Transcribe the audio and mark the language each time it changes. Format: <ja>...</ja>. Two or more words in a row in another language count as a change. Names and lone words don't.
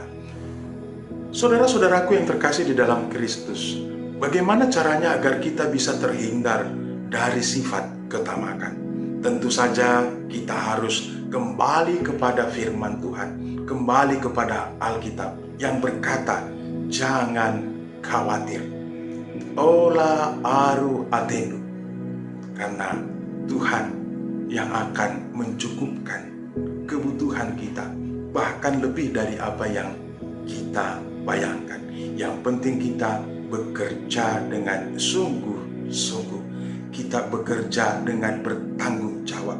<id>Saudara-saudaraku yang terkasih di dalam Kristus, bagaimana caranya agar kita bisa terhindar dari sifat ketamakan. Tentu saja kita harus kembali kepada firman Tuhan, kembali kepada Alkitab yang berkata, jangan khawatir.</id> <btx>Ola aru atenu.</btx> <id>Karena Tuhan yang akan mencukupkan kebutuhan kita, bahkan lebih dari apa yang kita bayangkan. Yang penting kita bekerja dengan sungguh-sungguh. Kita bekerja dengan bertanggung jawab.</id>